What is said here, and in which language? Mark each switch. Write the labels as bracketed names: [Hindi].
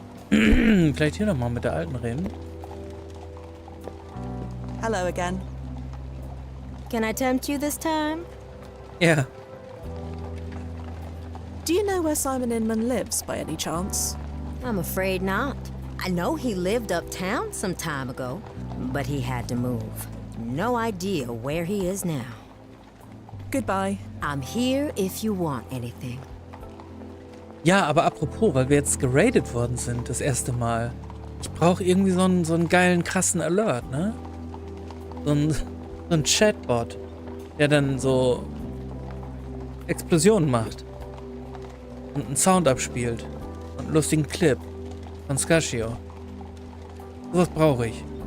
[German] Vielleicht hier nochmal mit der Alten reden. [English] Hello again. Can I tempt you this time? [German] Ja. [English] Do you know where Simon Inman lives, by any chance? I'm afraid not. I know he lived uptown some time ago, but he had to move. No idea where he is now. Goodbye. I'm here if you want anything. [German] Ja, aber apropos, weil wir jetzt geradet worden sind, das erste Mal. Ich brauche irgendwie so einen geilen, krassen Alert, ne? So ein Chatbot, der dann so Explosionen macht. Und einen Sound abspielt. Und einen lustigen Clip von Scashio. Sowas brauche ich.